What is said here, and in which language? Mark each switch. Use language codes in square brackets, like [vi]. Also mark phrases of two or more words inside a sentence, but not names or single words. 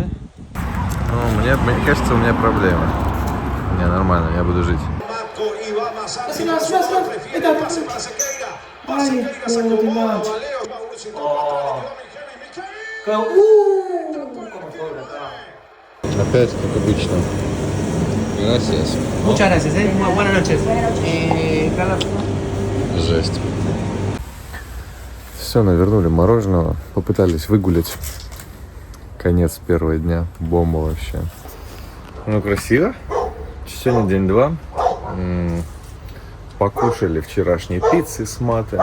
[ru] Ну, мне кажется, у меня проблема. Не, нормально, я буду жить. Опять, как обычно. [es] Gracias. Muchas gracias, buenas noches. [ru] Жесть. Все, навернули мороженого, попытались выгулять. Конец первого дня, бомба вообще. Ну, красиво. Сегодня день 2. Покушали вчерашней пиццы с маты.